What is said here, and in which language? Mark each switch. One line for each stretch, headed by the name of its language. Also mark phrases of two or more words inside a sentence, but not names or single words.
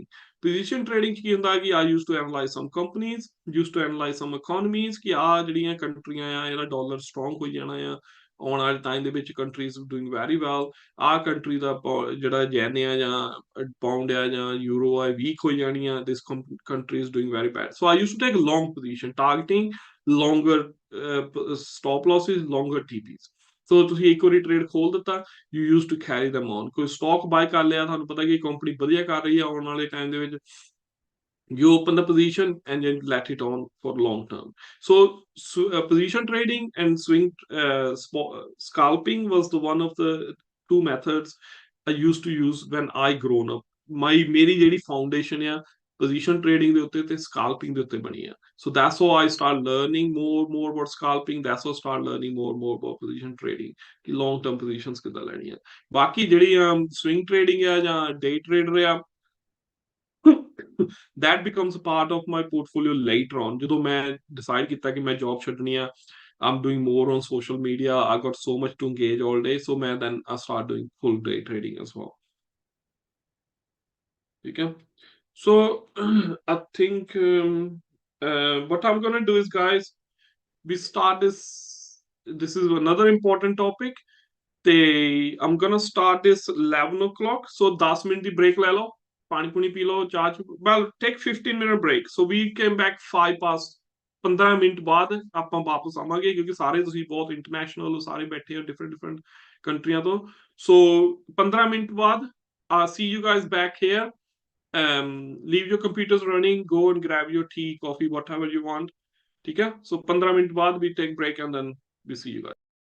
English: position trading
Punjabi: ਕੀ ਹੁੰਦਾ ਕਿ
English: I use to analyze some companies, use to analyze some economies,
Punjabi: ਕਿ ਆ ਜਿਹੜੀਆਂ ਕੰਟਰੀਆਂ ਆ ਇਹਦਾ
English: dollar strong
Punjabi: ਹੋਈ ਜਾਣਾ ਆ ਆਉਣ ਵਾਲੇ ਟਾਈਮ ਦੇ ਵਿੱਚ,
English: countries doing very well.
Punjabi: ਆਹ ਕੰਟਰੀ ਦਾ ਜਿਹੜਾ ਜੈਨ ਆ ਜਾਂ ਪਾਉਂਡ ਆ ਜਾਂ ਯੂਰੋ ਆ ਵੀਕ ਹੋ ਜਾਣੀ ਆ,
English: this country is doing very bad. so I use to take long position targeting longer stop losses, longer TPs।
Punjabi: ਸੋ ਤੁਸੀਂ ਇੱਕ ਵਾਰੀ ਟ੍ਰੇਡ ਖੋਲ ਦਿੱਤਾ,
English: you use to carry them on.
Punjabi: ਕੋਈ
English: stock buy
Punjabi: ਕਰ ਲਿਆ, ਤੁਹਾਨੂੰ ਪਤਾ ਕਿ ਕੰਪਨੀ ਵਧੀਆ ਕਰ ਰਹੀ ਹੈ ਆਉਣ ਵਾਲੇ ਟਾਈਮ ਦੇ ਵਿੱਚ,
English: you open the position and then let it on for long term. So position trading and scalping was the one of the two methods I used to use when I grown up।
Punjabi: ਮੇਰੀ ਜਿਹੜੀ foundation ਆ
English: position trading
Punjabi: ਦੇ ਉੱਤੇ ਤੇ scalping ਦੇ ਉੱਤੇ ਬਣੀ ਆ।
English: So that's how I start learning more about scalping, that's how I start learning more about position trading,
Punjabi: ਕਿ
English: long term positions
Punjabi: ਕਿੱਦਾਂ ਲੈਣੀਆਂ। ਬਾਕੀ ਜਿਹੜੀ
English: swing trading
Punjabi: ਆ ਜਾਂ
English: day trader ਆ, that becomes a part of my portfolio later on,
Punjabi: ਜਦੋਂ ਮੈਂ decide ਕੀਤਾ ਕਿ ਮੈਂ job ਛੱਡਣੀ ਆ।
English: I'm doing more on social media, I got so much to engage all day, so ਮੈਂ then I start doing full day trading as well।
Punjabi: ਠੀਕ ਹੈ।
English: So I think what I'm gonna do is, guys, we start this is another important topic, ਤੇ I'm gonna start this 11 o'clock, so
Punjabi: 10 ਮਿੰਟ ਦੀ ਬ੍ਰੇਕ ਲੈ ਲਓ, ਪਾਣੀ ਪੂਣੀ ਪੀ ਲਓ, ਚਾਹ
English: well take 15-minute break, so we came back 5 past।
Punjabi: 15 ਮਿੰਟ ਬਾਅਦ ਆਪਾਂ ਵਾਪਸ ਆਵਾਂਗੇ, ਕਿਉਂਕਿ ਸਾਰੇ ਤੁਸੀਂ ਬਹੁਤ ਇੰਟਰਨੈਸ਼ਨਲ ਸਾਰੇ ਬੈਠੇ ਹੋ ਡਿਫਰੈਂਟ ਕੰਟਰੀਆਂ ਤੋਂ।
English: ਸੋ
Punjabi: 15 ਮਿੰਟ ਬਾਅਦ
English: see you guys back here। leave your computers running, go and grab your tea, coffee, whatever you want।
Punjabi: ਠੀਕ ਹੈ।
English: ਸੋ
Punjabi: 15 ਮਿੰਟ ਬਾਅਦ
English: we take break and then we see you guys।